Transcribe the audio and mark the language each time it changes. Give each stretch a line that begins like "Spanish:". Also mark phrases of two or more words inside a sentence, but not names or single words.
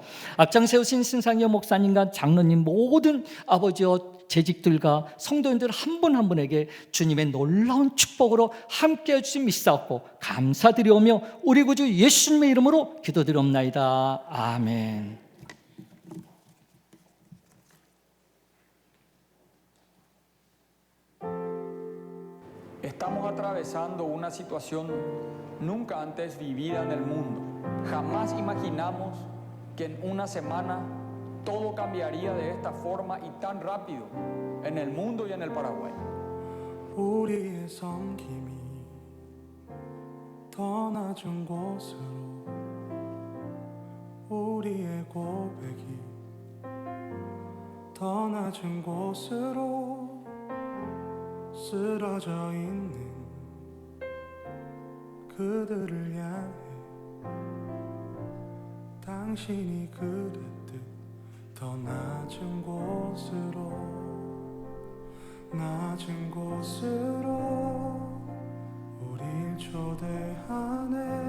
Korean: 앞장 세우신 신상여 목사님과 장로님 모든 아버지 재직들과 성도님들 한 분 한 분에게 주님의 놀라운 축복으로 함께해 주신 믿사옵고 감사드리오며 우리 구주 예수님의 이름으로 기도드리옵나이다. 아멘.
Spanish: Estamos atravesando una situación nunca antes vivida en el mundo. Jamás imaginamos que en una semana todo cambiaría de esta forma y tan rápido en el mundo y en el Paraguay.
Korean: 우리의 섬김이 더 낮은 곳으로, 우리의 고백이 더 낮은 곳으로 쓰러져 있는 그들을 향해 당신이 그랬듯 더 낮은 곳으로, 낮은 곳으로 우릴 초대하네.